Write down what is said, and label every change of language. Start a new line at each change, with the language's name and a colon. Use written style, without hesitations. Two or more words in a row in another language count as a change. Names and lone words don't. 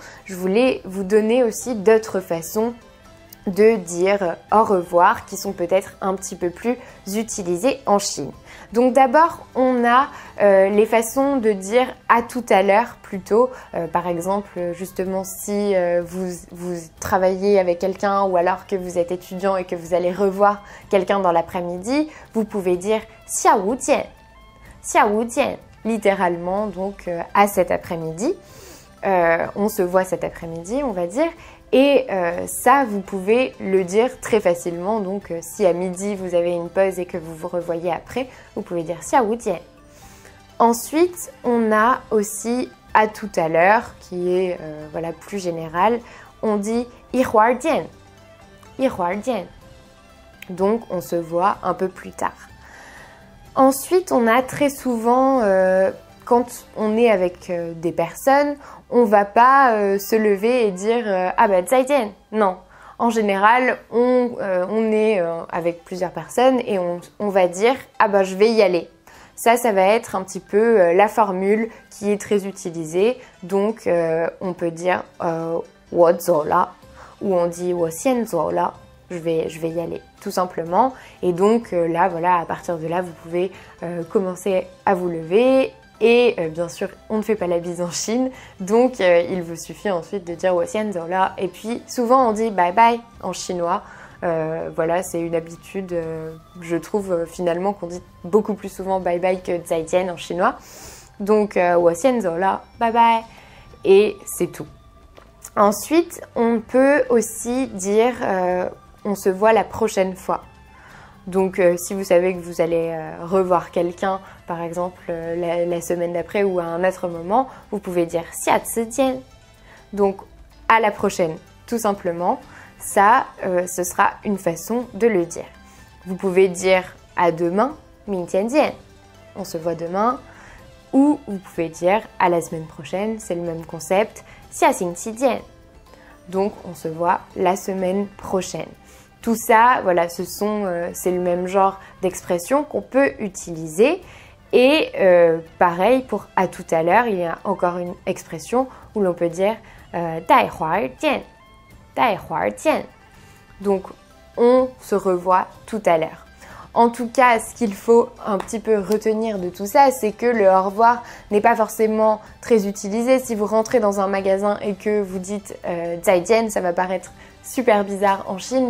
French: Je voulais vous donner aussi d'autres façons de dire au revoir qui sont peut-être un petit peu plus utilisées en Chine. Donc d'abord, on a les façons de dire à tout à l'heure plutôt. Par exemple, justement, si vous travaillez avec quelqu'un ou alors que vous êtes étudiant et que vous allez revoir quelqu'un dans l'après-midi, vous pouvez dire
Chinese: 下午见, 下午见,
French: littéralement donc à cet après-midi. On se voit cet après-midi, on va dire. Et ça, vous pouvez le dire très facilement. Donc, si à midi, vous avez une pause et que vous vous revoyez après, vous pouvez dire
Chinese: 下午见.
French: Ensuite, on a aussi à tout à l'heure, qui est voilà, plus général. On dit
Chinese: 一会儿见, 一会儿见.
French: Donc, on se voit un peu plus tard. Ensuite, on a très souvent, quand on est avec des personnes, on va pas se lever et dire ah bah 再见. Non, en général, on est avec plusieurs personnes et on va dire ah bah je vais y aller. Ça va être un petit peu la formule qui est très utilisée. Donc on peut dire
Chinese: 我走了
French: ou on dit
Chinese: 我先走了.
French: Je vais y aller, tout simplement. Et donc là, voilà, à partir de là, vous pouvez commencer à vous lever. Et bien sûr, on ne fait pas la bise en Chine, donc il vous suffit ensuite de dire
Chinese: 我先走了.
French: Et puis souvent on dit
English: bye bye
French: en chinois. Voilà, c'est une habitude, je trouve finalement qu'on dit beaucoup plus souvent
English: bye bye
French: que 再见 en chinois.
Chinese: Donc 我先走了,
English: bye bye.
French: Et c'est tout. Ensuite, on peut aussi dire on se voit la prochaine fois. Donc si vous savez que vous allez revoir quelqu'un, par exemple la semaine d'après ou à un autre moment, vous pouvez dire
Chinese: 下次见.
French: Donc à la prochaine, tout simplement. Ça, ce sera une façon de le dire. Vous pouvez dire à demain,
Chinese: 明天见.
French: On se voit demain. Ou vous pouvez dire à la semaine prochaine, c'est le même concept,
Chinese: 下星期见.
French: Donc on se voit la semaine prochaine. Tout ça, voilà, c'est le même genre d'expression qu'on peut utiliser. Et pareil, pour à tout à l'heure, il y a encore une expression où l'on peut dire
Chinese: 待会儿见, 待会儿见.
French: Donc, on se revoit tout à l'heure. En tout cas, ce qu'il faut un petit peu retenir de tout ça, c'est que le au revoir n'est pas forcément très utilisé. Si vous rentrez dans un magasin et que vous dites 再见, ça va paraître super bizarre en Chine.